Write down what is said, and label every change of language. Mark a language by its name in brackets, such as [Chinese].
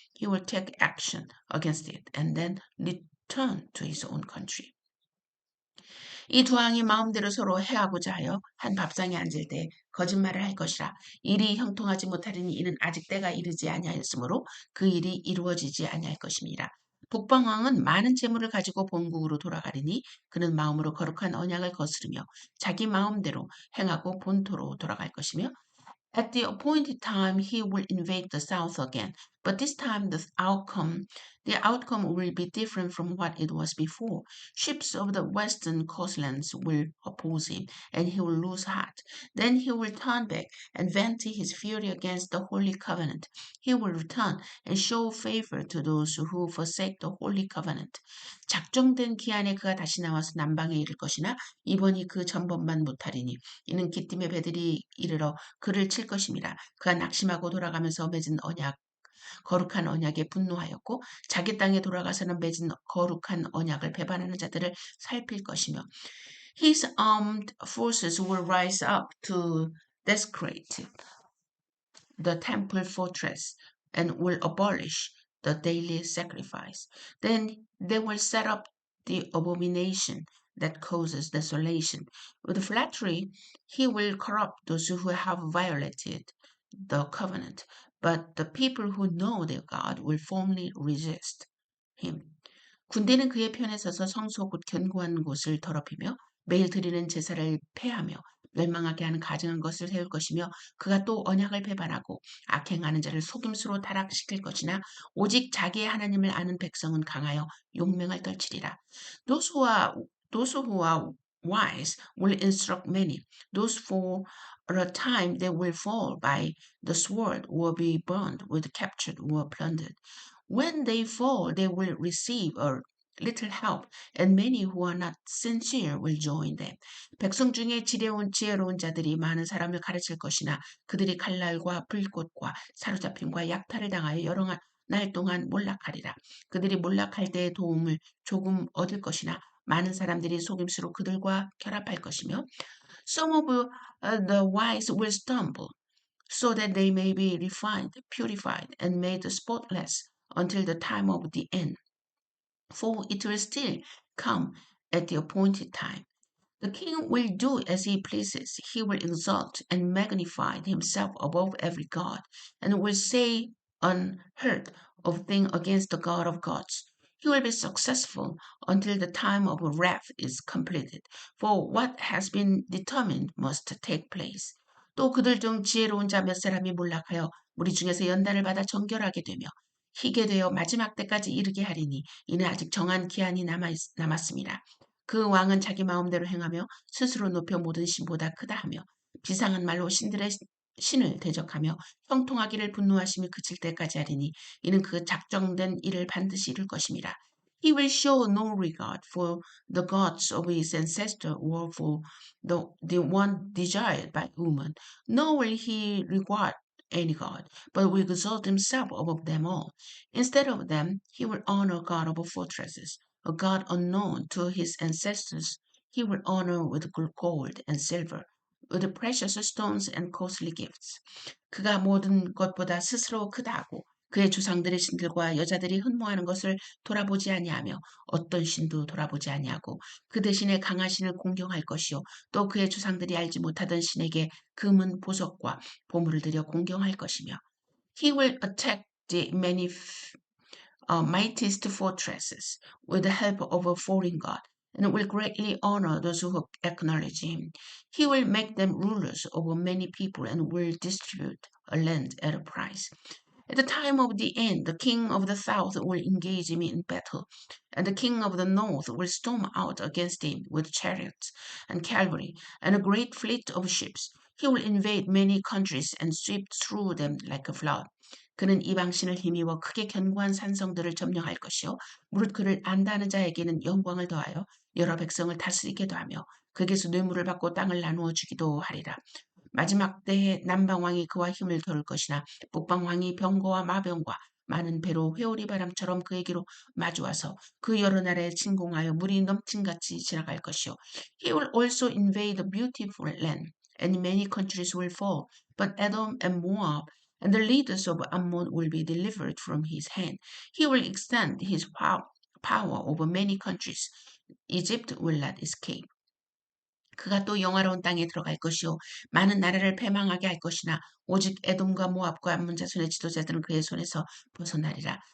[English] He will take action against it and then return to his own country. [Korean] 이 두 왕이 마음대로 서로 해하고자 하여 한 밥상에 앉을 때 거짓말을 할 것이라. 일이 형통하지 못하리니 이는 아직 때가 이르지 아니하였으므로 그 일이 이루어지지 아니할 것임이라. 북방왕은 많은 재물을 가지고 본국으로 돌아가리니 그는 마음으로 거룩한 언약을 거스르며 자기 마음대로 행하고 본토로 돌아갈 것이며 [English] at the appointed time, he will invade the south again, but this time the outcome will be different from what it was before. Ships of the western coastlands will oppose him, and he will lose heart. Then he will turn back and vent his fury against the holy covenant. He will return and show favor to those who forsake the holy covenant. [Korean] 작정된 기한에 그가 다시 나와서 남방에 이를 것이나 이번이 그 전번만 못하리니 이는 기띔의 배들이 이르러 그를 칠 것임이라. 그가 낙심하고 돌아가면서 맺은 거룩한 언약에 분노하였고 자기 땅에 돌아가서는 맺은 거룩한 언약을 배반하는 자들을 살필 것이며 [English] His armed forces will rise up to desecrate the temple fortress and will abolish the daily sacrifice. Then they will set up the abomination that causes desolation. With flattery, he will corrupt those who have violated the covenant, but the people who know their God will firmly resist him. [Korean] 군대는 그의 편에 서서 성소 곧 견고한 곳을 더럽히며 매일 드리는 제사를 폐하며 멸망하게 하는 가증한 것을 세울 것이며 그가 또 언약을 배반하고 악행하는 자를 속임수로 타락시킬 것이나 오직 자기의 하나님을 아는 백성은 강하여 용맹을 떨치리라. [English] Those who are wise will instruct many. Those for a time they will fall by the sword or be burned with captured or plundered. When they fall, they will receive a little help, and many who are not sincere will join them. [Korean] 백성 중에 지혜로운 자들이 많은 사람을 가르칠 것이나 그들이 칼날과 불꽃과 사로잡힘과 약탈을 당하여 여러 날 동안 몰락하리라. 그들이 몰락할 때의 도움을 조금 얻을 것이나 많은 사람들이 속임수로 그들과 결합할 것이며 [English] Some of the wise will stumble so that they may be refined, purified, and made spotless until the time of the end. For it will still come at the appointed time. The king will do as he pleases. He will exalt and magnify himself above every god, and will say unheard of thing against the God of gods. He will be successful until the time of wrath is completed. For what has been determined must take place. [Korean] 또 그들 중 지혜로운 자 몇 사람이 몰락하여 무리 중에서 연단을 받아 정결하게 되며 희게 되어 마지막 때까지 이르게 하리니 이는 아직 정한 기한이 남았습니다. 그 왕은 자기 마음대로 행하며 스스로 높여 모든 신보다 크다 하며 비상한 말로 신들의 신을 대적하며 형통하기를 분노하심이 그칠 때까지 하리니 이는 그 작정된 일을 반드시 이룰 것임이라. [English] He will show no regard for the gods of his ancestor or for the one desired by woman, nor will he regard any god, but will exalt himself above them all. Instead of them, he will honor God of fortresses, a God unknown to his ancestors. He will honor with gold and silver, with precious stones and costly gifts. [Korean] 그가 모든 것보다 스스로 크다 하고 그의 조상들의 신들과 여자들이 흠모하는 것을 돌아보지 아니하며 어떤 신도 돌아보지 아니하고 그 대신에 강한 신을 공경할 것이요 또 그의 조상들이 알지 못하던 신에게 금은 보석과 보물을 들여 공경할 것이며 [English] He will attack the mightiest fortresses with the help of a foreign god and will greatly honor those who acknowledge him. He will make them rulers over many people and will distribute a land at a price. At the time of the end, the king of the south will engage him in battle, and the king of the north will storm out against him with chariots and cavalry and a great fleet of ships. He will invade many countries and sweep through them like a flood. [Korean] 그는 이방신을 힘입어 크게 견고한 산성들을 점령할 것이요 무릇 그를 안다는 자에게는 영광을 더하여 여러 백성을 다스리게도 하며 극에서 뇌물을 받고 땅을 나누어 주기도 하리라. 마지막 때에 남방왕이 그와 힘을 겨룰 것이나 북방왕이 병거와 마병과 많은 배로 회오리 바람처럼 그에게로 마주와서 그 여러 나라에 침공하여 물이 넘친같이 지나갈 것이요. [English] He will also invade the beautiful land, and many countries will fall. But Edom and Moab and the leaders of Ammon will be delivered from his hand. He will extend his power over many countries. Egypt will not escape. [Korean] 그가 또 영화로운 땅에 들어갈 것이요 많은 나라를 패망하게 할 것이나 오직 에돔과 모압과 암몬 자손의 지도자들은 그의 손에서 벗어나리라.